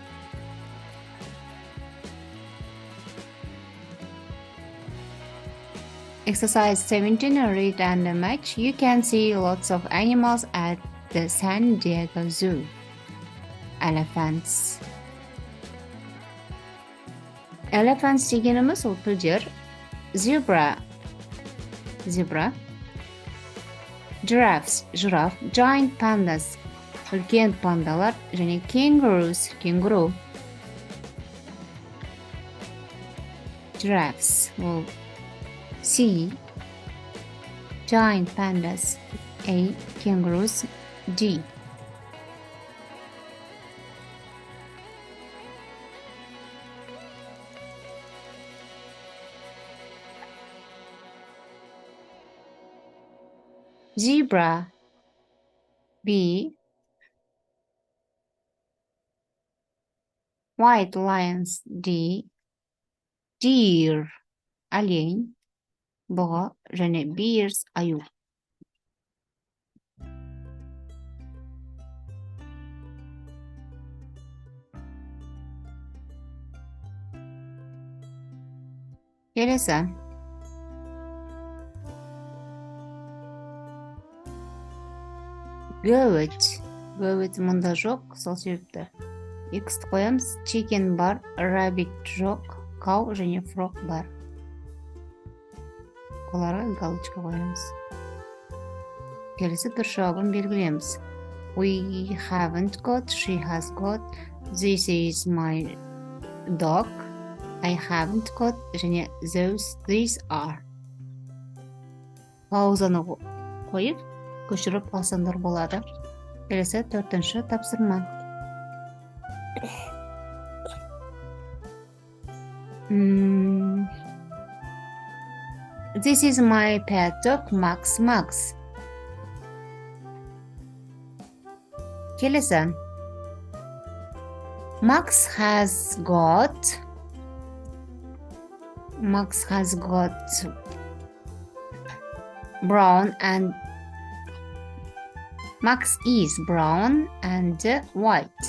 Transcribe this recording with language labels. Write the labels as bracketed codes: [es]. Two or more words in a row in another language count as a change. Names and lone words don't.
[en] Exercise 17, read and match. You can see lots of animals at the San Diego Zoo. [kk] Elephants. Elephants дегеніміз ол пілдер. [en] Zebra. Giraffes. Giant pandas. [kk] Үлкен пандалар. Және kangaroos. Кенгуру. Giraffes. Ол C. [en] Giant pandas. A. Kangaroos. D. Zebra. B. White lions. D. Deer. [kk] Олень. Бұғы және bears. Аю. Келесі. [en] Goat. [kk] Goat мұнда жоқ, сол себепті. X қоямыз. Chicken бар, rabbit жоқ, cow және frog бар. Оларға галочка қоямыз. Келесі дұрыс жауабын белгілеміз. [en] We haven't got, she has got, this is my dog, I haven't got, және these are. [kk] Паузаны қойып, көшіріп алсаңдар болады. Келесі 4-ші тапсырма. [en] This is my pet dog, Max. [kk] Келесі. [en] Max has got brown and Max is brown and white.